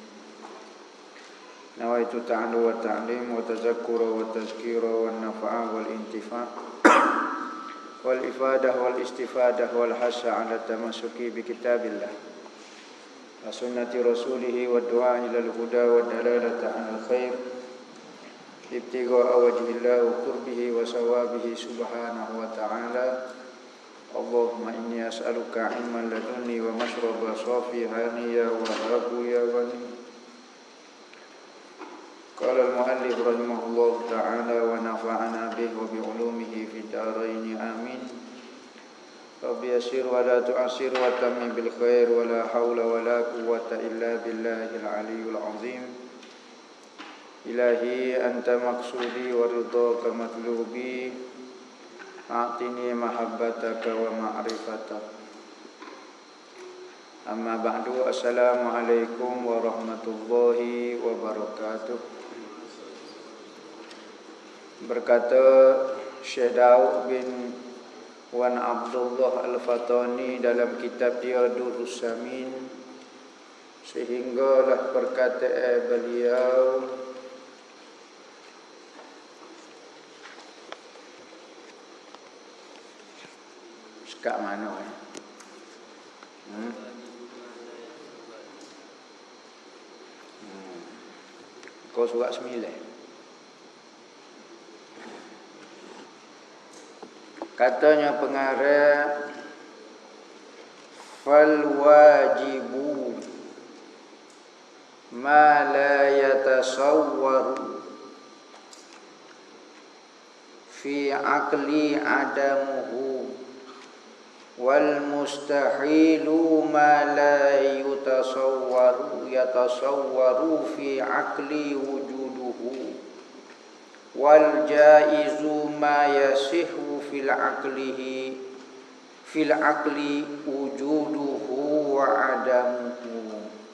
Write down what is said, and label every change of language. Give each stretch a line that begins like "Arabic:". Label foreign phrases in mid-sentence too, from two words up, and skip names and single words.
Arabic: نويت التعلم والتعليم والتذكر والتذكير والنفع والانتفاع والإفادة والاستفادة والحث على التمسك بكتاب الله وسنة رسوله والدعاء إلى الهدى والدلالة على الخير ابتغاء وجه الله وقربه وثوابه سبحانه وتعالى. اللهم إني أسألك علما لدنيا ومشربا صافيا يا وهاب يا غني. قال المؤلف رحمه الله تعالى ونفعنا به وبعلومه في الدارين آمين. رب يسر ولا تعسر وتمم بالخير ولا حول ولا قوة إلا بالله العلي العظيم. إلهي أنت مقصودي ورضاك مطلوبي. أعطني محبتك ومعرفتك. أما بعد. السلام عليكم ورحمة الله وبركاته.
Malay: Berkata Syekh Daud bin Wan Abdullah Al-Fatani dalam kitab dia Durrus Samin, sehinggalah perkataan beliau, kat mana Kau surat 9. Katanya pengarang,
Arabic: فالواجب ما لا يتصور في العقل عدمه والمستحيل ما لا يتصور في العقل وجوده والجائز ما يصح في العقل وجوده وعدمه.